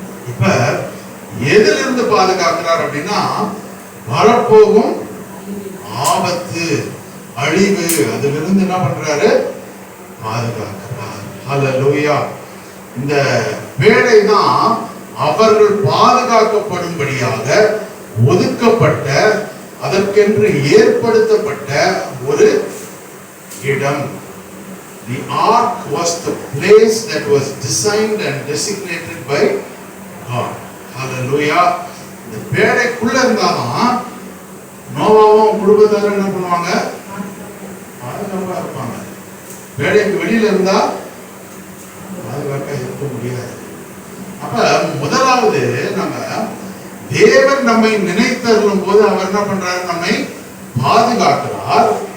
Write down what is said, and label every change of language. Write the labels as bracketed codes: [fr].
[ta] இப்ப எதிலிருந்து பாதுகாக்கிறார் அப்படின்னா, வரப்போகும் ஆபத்து, அழிவு, அதிலிருந்து என்ன பண்றாரு, பாதுகாக்கிறார். ஹல்லேலூயா. இந்த பேழை தான் அவர்கள் பாதுகாக்கப்படும்படியாக ஒதுக்கப்பட்ட, அதற்கென்று ஏற்படுத்தப்பட்ட ஒரு இடம். [en] The ark was the place that was designed and designated by God. Hallelujah. [ta] இந்த பேழைக்குள்ள இருந்தாதான் நோவாவும் குடும்பத்தாரும் என்ன பண்ணுவாங்க, பாதுகாப்பா இருப்பாங்க. பேழைக்கு வெளியில இருந்தா பாதுகாப்பா இருக்க முடியாது. அப்ப முதலாவது நம்ம தேவன் நம்மை நினைத்தருளும் போது அவர் என்ன பண்றாரு, நம்மை பாதுகாக்கிறார்.